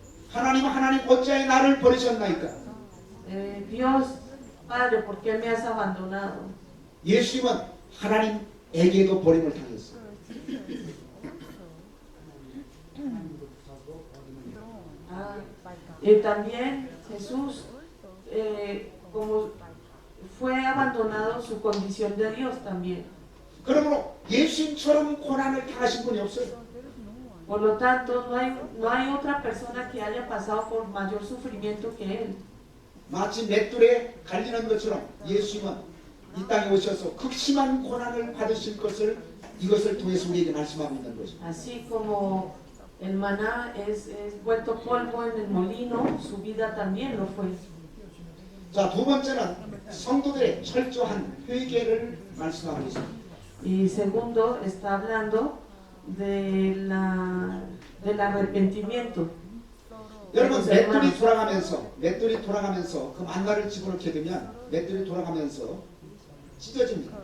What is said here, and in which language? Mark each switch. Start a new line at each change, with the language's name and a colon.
Korean: 하나님 어찌하여 나를 버리셨나이까?
Spanish: Dios, Padre, ¿por qué me has abandonado?
Korean: 예수님은 하나님에게도 버림을 당했어요.
Spanish: También Jesús, como fue abandonado su condición de Dios también.
Korean: 그러므로 예수님처럼 고난을 당하신 분이 없어요.
Spanish: Por lo tanto, no hay otra persona que haya pasado por mayor sufrimiento que él.
Korean: 마치 맷돌에 갈리는 것처럼 예수님은 이 땅에 오셔서 극심한 고난을 받으실 것을 이것을 통해서 우리에게 말씀하고 있는 것입니다.
Spanish: Así como el maná es vuelto polvo en el molino, su vida también lo fue.
Korean: 자, 두 번째는 성도들의 철저한 회개를 말씀하고 있습니다.
Spanish: Y segundo, está hablando del arrepentimiento.
Korean: 여러분, 맷돌이 돌아가면서 그 만나를 집어넣게 되면 맷돌이 돌아가면서 찢어집니다.